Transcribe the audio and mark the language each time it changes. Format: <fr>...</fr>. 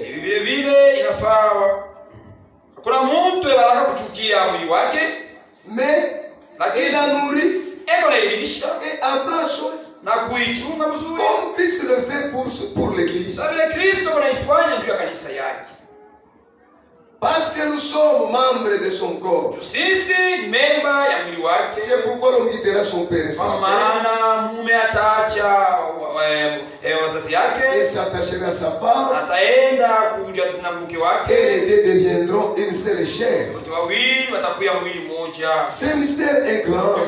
<sw>Hivi vile vile inafaa hakuna mtu anataka kuchukia mwili wake,</sw> <fr>Mais il a nourri</fr> <sw>eko nailisha</sw> <fr>et apprend soin.</fr> <sw>na kuichunga mzuri,</sw> <fr>Comme Christ le fait pour l'église.</fr> <sw>sababu vile Kristo anaifanya juu ya kanisa yake.</sw> <fr>Parce que nous sommes membres de son corps.</fr> <sw>Sisi ni memba ya mwili wake.</sw> <fr>C'est pourquoi l'homme quittera son père et sa</fr> <sw>Kwa</sw> <fr>mère</fr> <sw>maana mume ataacha wazazi</sw> <fr>et</fr> <sw>yake,</sw> <fr>s'attachera à sa femme,</fr> <sw>ataenda kuja na mke</sw> <fr>et</fr> <sw>wake,</sw> <fr>les deux deviendront une seule chair.</fr> <sw>wote wawili watakuwa mwili mmoja.</sw> <fr>Ce mystère est grand.</fr>